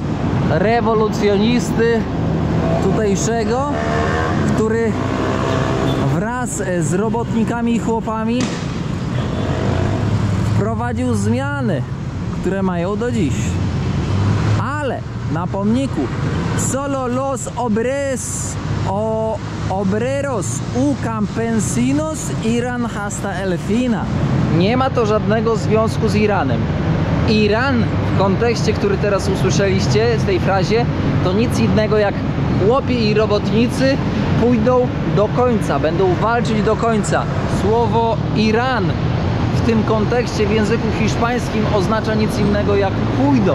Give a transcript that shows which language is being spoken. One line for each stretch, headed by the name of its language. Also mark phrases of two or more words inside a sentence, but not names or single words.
Polish: Rewolucjonisty tutejszego, który wraz z robotnikami i chłopami wprowadził zmiany, które mają do dziś. Ale na pomniku
Spanish: solo los obreros u campesinos Iran hasta el fina.
Polish: Nie ma to żadnego związku z Iranem. Iran w kontekście, który teraz usłyszeliście w tej frazie, to nic innego jak chłopi i robotnicy pójdą do końca, będą walczyć do końca. Słowo Iran w tym kontekście w języku hiszpańskim oznacza nic innego jak pójdą.